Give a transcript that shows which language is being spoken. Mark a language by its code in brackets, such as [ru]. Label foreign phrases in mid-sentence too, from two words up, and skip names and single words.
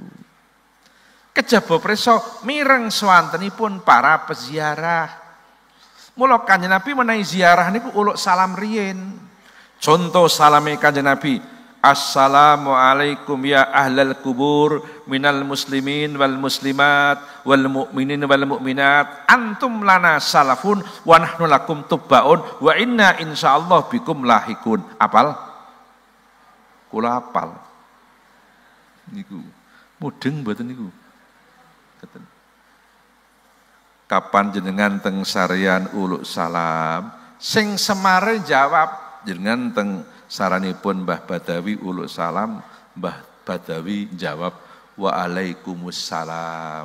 [jv] Kejaba preso mireng swantenipun para peziarah. Mula Kanjeng Nabi menawi ziarah niku uluk salam riyin. Contoh salame Kanjeng Nabi, [ar] السلام عليكم يا أهل القبور من المسلمين والمسلمات والمؤمنين والمؤمنات أنتم لنا سلف ونحن لكم تبع وإنا إن شاء الله بكم لاحقون. Apal? [jv] Kula apal. Niku mudeng mboten niku. Kapan jenengan teng sarian uluk salam sing semare jawab jenengan teng saranipun Mbah Badawi uluk salam, Mbah Badawi jawab waalaikumsalam.